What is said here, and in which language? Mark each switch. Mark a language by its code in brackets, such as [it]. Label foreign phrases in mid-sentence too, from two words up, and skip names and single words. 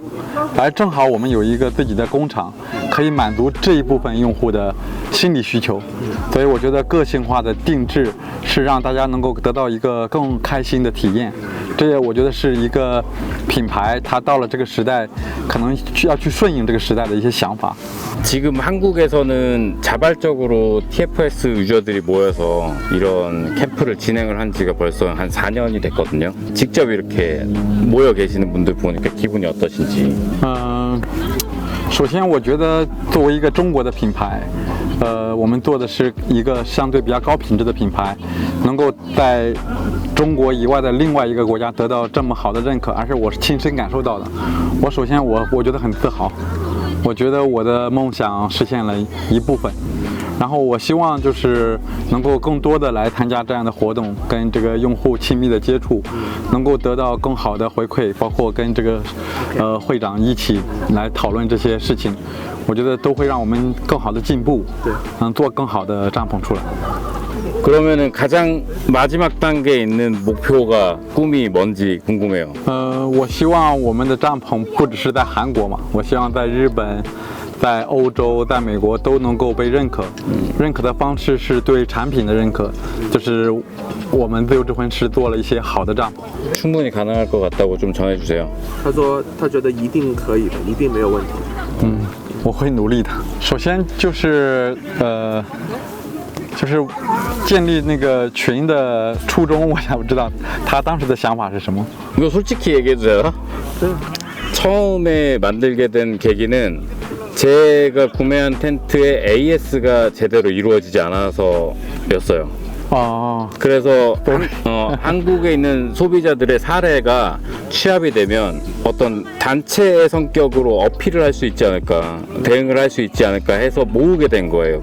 [zh] 而正好我们有一个自己的工厂，可以满足这一部分用户的心理需求。所以我觉得个性化的定制是让大家能够得到一个更开心的体验。这也我觉得是一个品牌，它到了这个时代，可能要去顺应这个时代的一些想法。 [ko] 지금 한국에서는 자발적으로 TFS 유저들이 모여서 이런 캠프를 진행을 한 지가 벌써 한 4년이 됐거든요. 직접 이렇게 모여 계시는 분들 보니까 기분이 어떠신지? [zh] 首先我觉得作为一个中国的品牌，我们做的是一个相对比较高品质的品牌，能够在中国以外的另外一个国家得到这么好的认可，而且我是亲身感受到的。首先我觉得很自豪。我觉得我的梦想实现了一部分，然后我希望就是能够更多的来参加这样的活动，跟这个用户亲密的接触，能够得到更好的回馈，包括跟这个会长一起来讨论这些事情，我觉得都会让我们更好的进步，做更好的帐篷出来。 [ko] 그러면은 가장 마지막 단계에 있는 목표가 꿈이 뭔지 궁금해요. [zh] 我希望我们的帐篷不只是在韩国嘛，我希望在日本、在欧洲、在美国都能够被认可。认可的方式是对产品的认可，就是我们自由之魂是做了一些好的帐篷。 [ko] 충분히 가능할 것 같다고 좀 전해주세요. [zh] 他说他觉得一定可以的，一定没有问题。我会努力的。首先就是就是建立那个群的初衷，我想不知道他当时的想法是什么。 [ko] 이거 솔직히 얘기해도 돼요? 처음에 만들게 된 계기는 제가 구매한 텐트에 AS가 제대로 이루어지지 않아서였어요. 그래서 한국에 있는 소비자들의 사례가 취합이 되면 어떤 단체의 성격으로 어필을 할 수 있지 않을까, 대응을 할 수 있지 않을까 해서 모으게 된 거예요.